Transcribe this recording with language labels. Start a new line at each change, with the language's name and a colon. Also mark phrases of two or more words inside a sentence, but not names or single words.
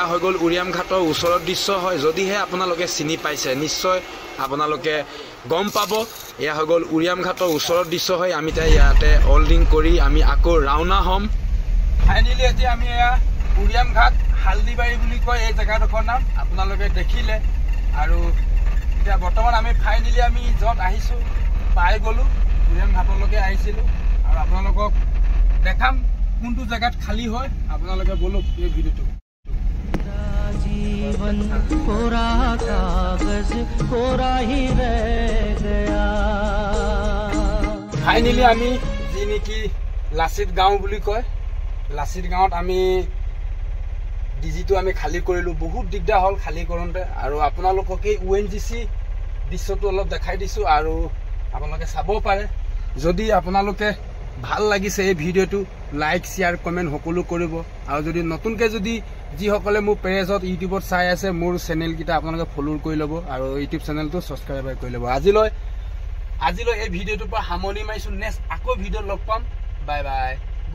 Assamese: হৈ গ'ল উৰিয়াম ঘাটৰ ওচৰৰ দৃশ্য হয় যদিহে আপোনালোকে চিনি পাইছে নিশ্চয় আপোনালোকে গম পাব এয়া হৈ গ'ল উৰিয়াম ঘাটৰ ওচৰৰ দৃশ্য হয় আমি এতিয়া ইয়াতে অল্ডিং কৰি আমি আকৌ ৰাওনা হ'ম ফাইনেলি এতিয়া আমি এয়া উৰিয়াম ঘাট হালদিবাৰী বুলি কয় এই জেগাডোখৰ নাম আপোনালোকে দেখিলে আৰু এতিয়া বৰ্তমান আমি ফাইনেলি আমি য'ত আহিছোঁ পাই গ'লোঁ উৰিয়াম ঘাটলৈকে আহিছিলোঁ আৰু আপোনালোকক দেখাম কোনটো জেগাত খালী হয় আপোনালোকে বলক এই ভিডিঅ'টো
Hindi: जीवन कोरा कागज कोरा ही रह गया
Assamese: ফাইনেলি আমি যি নেকি লাচিত গাঁও বুলি কয় লাচিত গাঁৱত আমি ডিজিটো আমি খালী কৰিলোঁ বহুত দিগদাৰ হ'ল খালী কৰোঁতে আৰু আপোনালোকক এই ONGC দৃশ্যটো অলপ দেখাই দিছোঁ আৰু আপোনালোকে চাব পাৰে যদি আপোনালোকে ভাল লাগিছে এই ভিডিঅ'টো
English: like share comment
Assamese: সকলো কৰিব আৰু যদি নতুনকৈ যদি যিসকলে মোৰ পেজত ইউটিউবত চাই আছে মোৰ চেনেলকেইটা আপোনালোকে ফ'ল' কৰি ল'ব আৰু ইউটিউব চেনেলটো ছাবস্ক্ৰাইব কৰি ল'ব আজিলৈ এই ভিডিঅ'টোৰ পৰা সামৰণি মাৰিছোঁ নেক্সট আকৌ ভিডিঅ'ত লগ পাম
English: bye bye